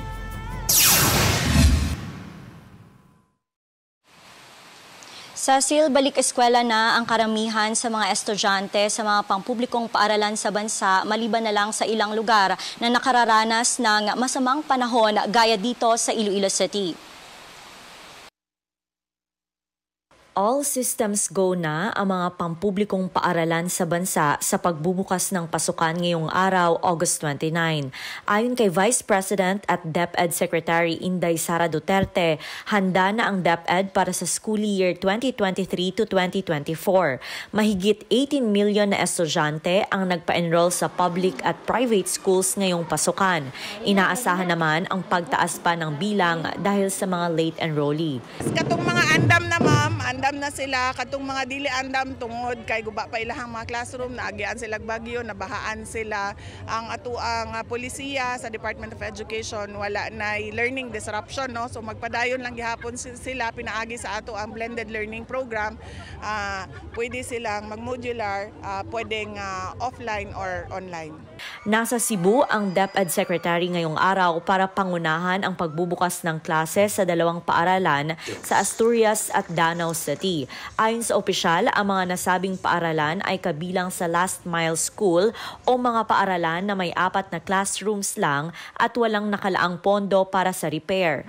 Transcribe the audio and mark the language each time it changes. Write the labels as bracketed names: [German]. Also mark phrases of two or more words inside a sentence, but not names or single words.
[Filipino] Cecil, balik eskwela na ang karamihan sa mga estudyante sa mga pampublikong paaralan sa bansa maliban na lang sa ilang lugar na nakararanas ng masamang panahon gaya dito sa Iloilo City. [English] All systems go [Filipino] na ang mga pampublikong paaralan sa bansa sa pagbubukas ng pasukan ngayong araw, August 29. Ayon kay Vice President at DepEd Secretary Inday Sara Duterte, handa na ang DepEd para sa [English] school year [Filipino] 2023 to 2024. Mahigit 18 million na estudyante ang nagpa-enroll sa public at [English] private schools [Filipino] ngayong pasukan. Inaasahan naman ang pagtaas pa ng bilang dahil sa mga [English] late enrollee. [Cebuano] Katong mga andam na ma'am, andam na sila, katong mga dili andam tungod kay guba pa ilahang mga classroom, naagian sila bagyo, nabahaan sila. Ang atuang polisiya sa Department of Education wala na [English] learning disruption, [Cebuano] no? So magpadayon lang gihapon sila, pinaagi sa ato ang [English] blended learning program. [Filipino] Pwede silang mag-modular, pwedeng [English] offline or online. [Filipino] Nasa Cebu ang DepEd Secretary ngayong araw para pangunahan ang pagbubukas ng klase sa dalawang paaralan sa Asturias at Danau City. Ayon sa opisyal, ang mga nasabing paaralan ay kabilang sa [English] last mile school [Filipino] o mga paaralan na may 4 na classrooms lang at walang nakalaang pondo para sa repair.